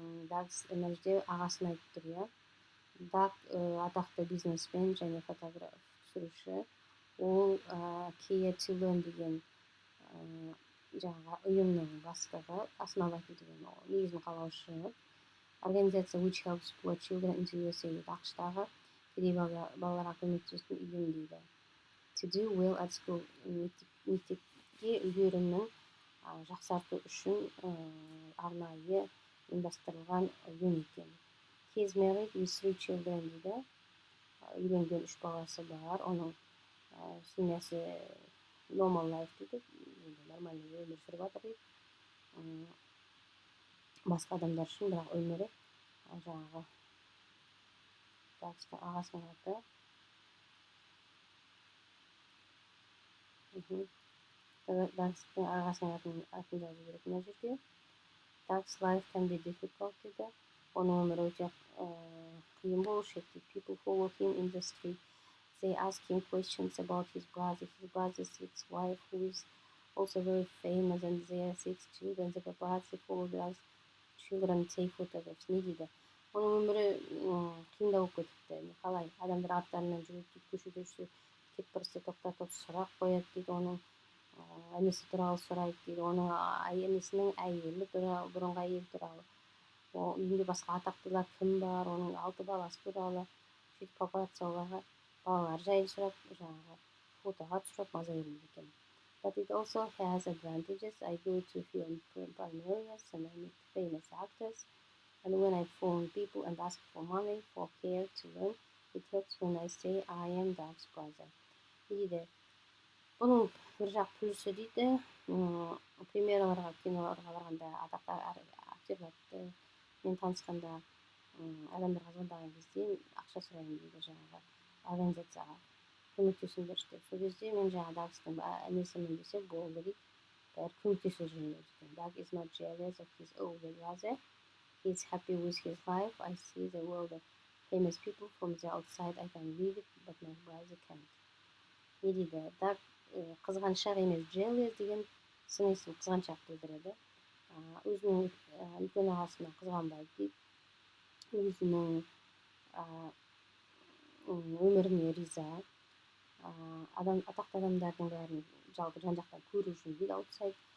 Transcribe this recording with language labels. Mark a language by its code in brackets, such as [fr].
[kk] Doug's мына жерде ағасын айтып тұр, иә. Даг атақты бизнесмен және фотограф түсіруші. Ол Care to Learn деген жаңағы ұйымның бастығы, основатель деген негізін қалаушы. [en] Организация which helps poor children in the USA дейді. [kk] ақш-тағы кедей балаларға көмектесетін ұйым дейді. [en] To do well at school, [kk] мектепте үлгерімін жақсарту үшін арнайы ұйымдастырылған ұйым екен. [en] He is married with 3 children дейді. [kk] Үйленген 3 баласы бар. Оның семьясы [en] normal life [kk] дейді. Нормальный өмір сүріп жатыр дейді. Басқа адамдар үшін бірақ өмірі жаңағы ағасының аты. Дагстың ағасының атын жазу керек мына жерге. [en] Doug's life can be difficult дейді. [kk] Оның өмірі өте қиын болушы еді дейді. [en] People follow him in the street. They ask him questions about his brother's wife, who is also very famous, and their 6 children. The paparazzi follow Doug's children, take photographs. [kk] Не дейді? Оның өмірі қиындау болып кетіпті. Қалай? Адамдар арттарынан жүреді дейді, көшеде жүрсе, кеп біресе тоқтатып сұрақ қояды дейді. Оның інісі туралы сұрайды дейді. Оның інісінің әйелі туралы, бұрынғы әйелі туралы. Үйінде басқа атақтылар кім бар, оның 6 баласы туралы. Сөйтіп папарацци оларға балалар жайын сұрап, жаңағы фотоға түсіріп маза береді екен. [en] But it also has advantages. I go to film premieres and I meet famous actors. And when I phone people and ask for money for Care to Learn, it helps when I say I am Doug's brother. [kk] дейді. Бұның бір жақ плюсы дейді. Премьераларға, киноларға барғанда атақты актерлерді мен танысқанда адамдарға звондаған кезде ақша сұраймын дейді жаңағы организацияға. Көмектесіңдерші деп. Сол кезде мен жаңағы Дагстың інісімін десе болды дейді. Бәрі көмектесе жүрмейді екен. [en] Doug is not jealous of his older brother. He is happy with his life. I see the world of famous people from the outside. I can read it, but my brother can't. [kk] Не дейді? Doug қызғаншақ емес, jealous деген сын есім қызғаншақ білдіреді. Өзінің үлкен ағасына қызғанбайды дейді. Өзінің өміріне риза. Атақты адамдардың бәрін жалпы жан-жақтан көру үшін дейді, outside.